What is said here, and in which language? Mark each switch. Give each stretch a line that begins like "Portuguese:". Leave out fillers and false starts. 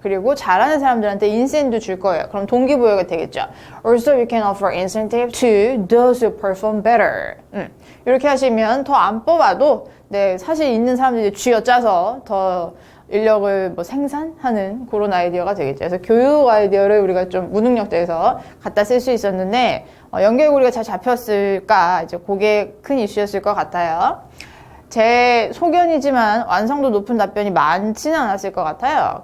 Korean: 그리고 잘하는 사람들한테 인센티브 줄 거예요. 그럼 동기부여가 되겠죠.
English: Also, we can offer incentive to those who perform better.
Korean: 이렇게 하시면 더 안 뽑아도 네, 사실 있는 사람들이 쥐어짜서 더 인력을 생산하는 그런 아이디어가 되겠죠. 그래서 교육 아이디어를 우리가 좀 무능력대에서 갖다 쓸 수 있었는데 연결고리가 잘 잡혔을까? 이제 그게 큰 이슈였을 것 같아요. 제 소견이지만 완성도 높은 답변이 많지는 않았을 것 같아요.